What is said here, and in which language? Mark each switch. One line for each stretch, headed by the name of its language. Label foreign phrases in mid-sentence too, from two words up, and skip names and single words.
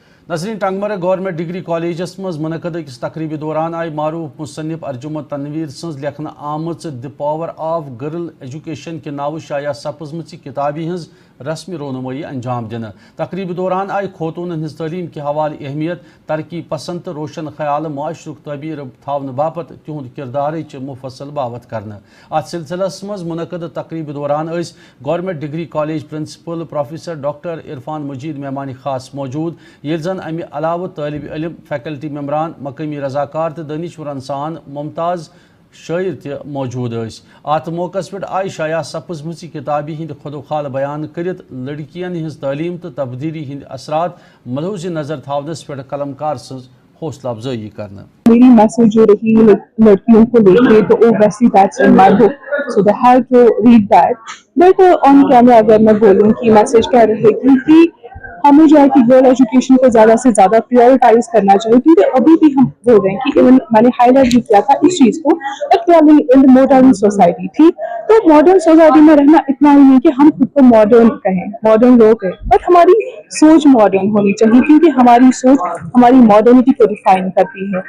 Kashmiri: नसरीन टंगमर्ग
English: government degree
Kashmiri: कॉलेजस मज मुनक़द अकिस तकरीब दौरान आई मारूफ मुसन्निफ अर्जुमंद तनवीर सज लेखन आमच द पावर ऑफ गर्ल एजुकेशन के नाव शाया सपजम किताबी हज रस्मी रोनुमाई अंजाम दिन। तकरीब दौरान आई खोतून हज तलीम के हवाले अहमियत, तरक्की पसंद तो रोशन ख्याल माशरुक तबीर थावन बापत तिहुंद किरदार मुफसल बावत करना। अत सिलसिलस मज मुनक़द तकरीब दौरान
English: government degree college principal professor doctor
Kashmiri: इरफान मजीद मेहमान खास मौजूद, ये जन अमि अलाव तालिब इल्म, फैकल्टी मेम्बरान, मकामी रजाकार तो दानिशवरन सान मुमताज़ शायर त मौजूद। अत मौके पे आई शाया सपजम किताबी हिंद खुदोखाल बयान करित लड़कियन हिंज तालीम तो तब्दीली हिंद असरात मलहूज़ नजर थावनस पे कलमकार सज हौसला अफजाई करना।
Hindi: मेरी मैसेज जो रही लड़कियों को लेके तो
English: obviously that's in my book, so they have to read that, but on camera
Hindi: अगर मैं बोलूँ कि मैसेज क्या रहेगी कि हमें जो है कि
English: girl education
Hindi: को ज़्यादा से ज़्यादा प्रायोरिटाइज करना चाहिए, क्योंकि अभी भी हम बोल रहे हैं कि इवन मैंने हाईलाइट भी किया था इस चीज़ को
English: in the modern society.
Hindi: ठीक, तो
English: modern society
Hindi: में रहना इतना ही नहीं कि हम खुद को मॉडर्न कहें, मॉडर्न लोग हैं, बट हमारी सोच मॉडर्न होनी चाहिए, क्योंकि हमारी सोच हमारी मॉडर्निटी को डिफाइन करती है।